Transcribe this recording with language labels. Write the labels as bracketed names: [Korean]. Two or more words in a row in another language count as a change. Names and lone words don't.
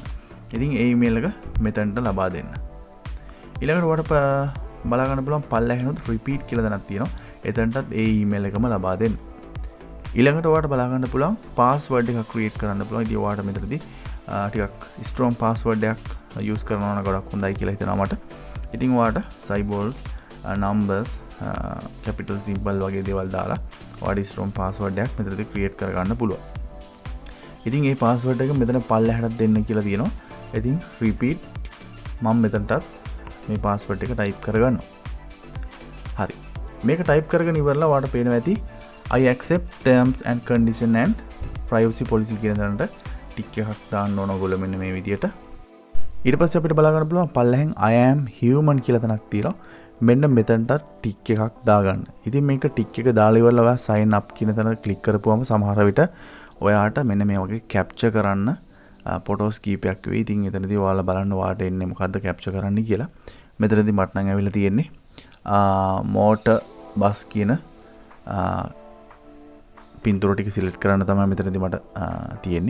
[Sinhala] ඉතින් ඒ ඊමේල් එක මෙතනට ලබා දෙන්න. ඊළඟට ඔයාලට බලා ගන්න පුළුවන් පල්ලෙහානොත් repeat කියලා දැනක් තියෙනවා. එතනටත් ඒ ඊමේල් එකම ලබා දෙන්න. ඊළඟට ඔයාලට බලා ගන්න පුළුවන් password එකක් create කරන්න පුළුවන්. ඉතින් ඔයාලට මෙතනදී ටිකක් [English] strong password [Sinhala] එකක් use කරනවා නම් ගොඩක් හොඳයි කියලා හිතෙනවා මට. ඉතින් ඔයාලට [English] symbols, numbers, capital symbol [Sinhala] වගේ දේවල් දාලා ඔයාලට [English] strong password [Sinhala] එකක් මෙතනදී create කර ගන්න පුළුවන්. ඉතින් මේ password එක මෙතන පල්ලෙහාට දෙන්න කියලා තියෙනවා. ඉතින් repeat මම මෙතනටත් මේ password එක type කරගන්නවා. හරි. මේක type කරගෙන ඉවරලා ඔයාලට පේනවා ඇති [English] I accept terms and condition and privacy policy [Sinhala] කියන තැනට ටික් එකක් දාන්න ඕන ඔයගොල්ලෝ මෙන්න මේ විදියට. ඊට පස්සේ අපිට බලා ගන්න පුළුවන් පල්ලෙහෙන් [English] I am human [Sinhala] කියලා තැනක් තියෙනවා. මෙන්න මෙතනට ටික් එකක් දාගන්න. ඉතින් මේක ටික් එක දාලා ඉවරලා ඔයා [English] sign up [Sinhala] කියන තැන ක්ලික් කරපුවම සමහර විට ඔයාට මෙන්න මේ වගේ capture කරන්න ෆොටෝස් කීපයක් වෙයි. ඉතින් එතනදී ඔයාලා බලන්න ඔයාට එන්නේ මොකද්ද capture කරන්න කියලා. මෙතනදී මට නම් ඇවිල්ලා තියෙන්නේ [English] motor bus [Sinhala] කියන පින්තූර ටික select කරන්න තමයි මෙතනදී මට තියෙන්නේ.